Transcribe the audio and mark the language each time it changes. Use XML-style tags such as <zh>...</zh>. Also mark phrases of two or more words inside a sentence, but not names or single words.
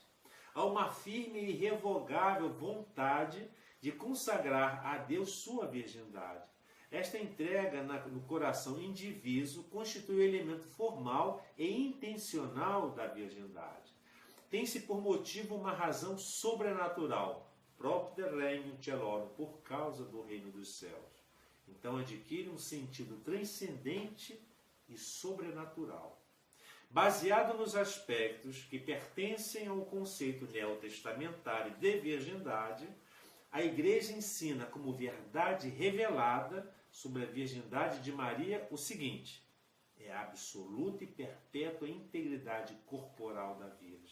<pt>Há uma firme e irrevogável vontade de consagrar a Deus sua virgindade. Esta entrega no coração indiviso constitui o elemento formal e intencional da virgindade. Tem-se por motivo uma razão sobrenatural,</pt> <la>propter regnum celorum,</la> <pt>por causa do reino dos céus. Então adquire um sentido transcendente e sobrenatural. Baseado nos aspectos que pertencem ao conceito neotestamentário de virgindade, a Igreja ensina como verdade revelada sobre a virgindade de Maria o seguinte: é a absoluta e perpétua integridade corporal da Virgem.</pt>